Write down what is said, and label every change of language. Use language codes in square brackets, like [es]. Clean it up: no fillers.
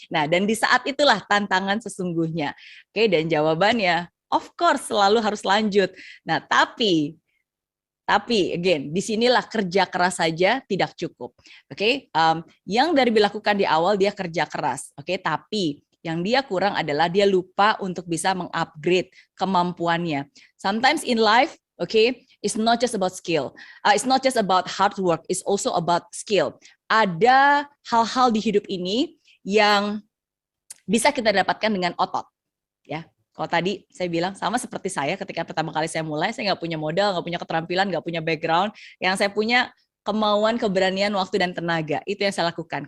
[id] Nah, dan di saat itulah tantangan sesungguhnya. Oke, dan jawabannya, of course selalu harus lanjut. Nah, tapi again, disinilah kerja keras saja tidak cukup. Oke, yang dari dilakukan di awal dia kerja keras. Oke, tapi yang dia kurang adalah dia lupa untuk bisa mengupgrade kemampuannya. [en] Sometimes in life, okay, it's not just about skill. It's not just about hard work. It's also about skill. [id] Ada hal-hal di hidup ini yang bisa kita dapatkan dengan otot, ya. Kalau tadi saya bilang sama seperti saya ketika pertama kali saya mulai, saya nggak punya modal, nggak punya keterampilan, nggak punya background. Yang saya punya kemauan, keberanian, waktu, dan tenaga. Itu yang saya lakukan.